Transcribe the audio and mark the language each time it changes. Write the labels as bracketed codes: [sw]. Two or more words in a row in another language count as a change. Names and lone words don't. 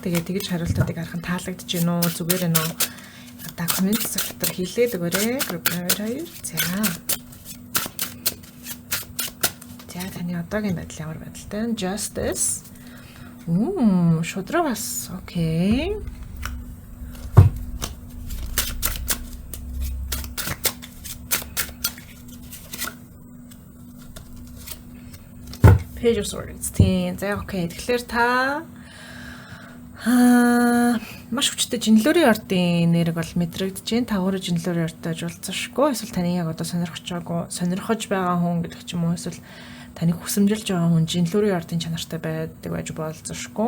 [mn] Тэгээд тэгж хариултуудыг харах нь таалагдж гинөө зүгээр нөө документ дотор хийлээд өгөөрэй. Групп номер 2. За. За таны одоогийн байдал ямар байдалтай вэ? Justice. Шудраг бас окей. Page of Swords. Тийм. За окей. Тэгэхээр та маш хүчтэй жинлүүрийн ардын нэрэг бол мэдрэгдэж байна. Та өөрөө жинлүүрийн ардтай уулзсаншгүй. Эсвэл таны яг одоо сонирхож байгаа хүн гэдэг ч юм уу. Эсвэл таныг хүсэмжилж байгаа хүн жинлүүрийн ардын чанартай байдаг байж болзошгүй.